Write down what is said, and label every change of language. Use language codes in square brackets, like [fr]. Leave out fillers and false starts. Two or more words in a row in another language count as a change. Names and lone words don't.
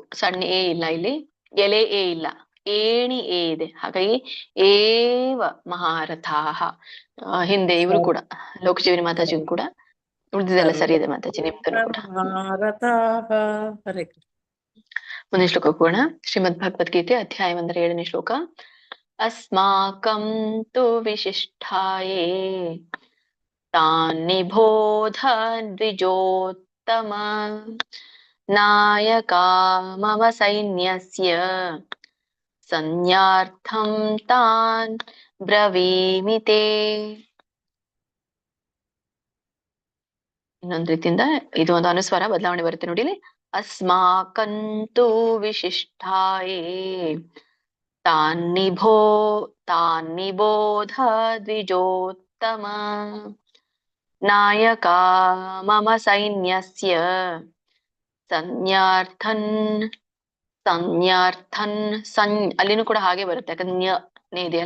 [kn] ಸಣ್ಣ ಎ ಇಲ್ಲ ಇಲ್ಲಿ, ಎಲೆ ಎ ಇಲ್ಲ, ಏಣಿ ಎ ಇದೆ. ಹಾಗಾಗಿ [sa] ಏವ ಮಹಾರಥಾಹ. [kn] ಹಿಂದೆ ಇವರು ಕೂಡ ಲೋಕಜೀವನಿ ಮಾತಾಜಿ ಕೂಡ, ಉಳಿದಿದೆಲ್ಲ ಸರಿ ಇದೆ ಮಾತಾಜಿ ನಿಮ್ದು ಕೂಡ. [sa] ಮಹಾರಥಾಃ. ಹರೇ ಕೃಷ್ಣ. [kn] ಮುಂದಿನ ಶ್ಲೋಕ ಹೋಗೋಣ. ಶ್ರೀಮದ್ ಭಗವದ್ಗೀತೆ ಅಧ್ಯಾಯ 1 7ನೇ ಶ್ಲೋಕ. [sa] ಅಸ್ಮಾಕಂ ತು ವಿಶಿಷ್ಟಾಯೇ ತಾನ್ ನಿಬೋಧ ದ್ವಿಜೋತ್ತಮ ನಾಯಕಾ ಮಮ ಸೈನ್ಯಸ್ಯ ಸಂಜ್ಞಾರ್ಥಂ ತಾನ್ ಬ್ರವೀಮಿ ತೇ. [kn] ಇನ್ನೊಂದ್ ರೀತಿಯಿಂದ ಇದು ಒಂದು ಅನುಸ್ವಾರ ಬದಲಾವಣೆ ಬರುತ್ತೆ ನೋಡಿ ಇಲ್ಲಿ. [sa] ಅಸ್ಮಾಕಂತು ವಿಶಿಷ್ಟಾಯೇ ತಾನ್ ನಿಬೋಧ ದ್ವಿಜೋತ್ತಮ ನಾಯಕಾ ಮಮ ಸೈನ್ಯಸ್ಯ ಸಂಜ್ಞಾರ್ಥನ್ [kn] ಅಲ್ಲಿನೂ ಕೂಡ ಹಾಗೆ ಬರುತ್ತೆ, ಯಾಕಂದ್ರೆ ನ್ಯ ಇದೆಯಲ್ಲ.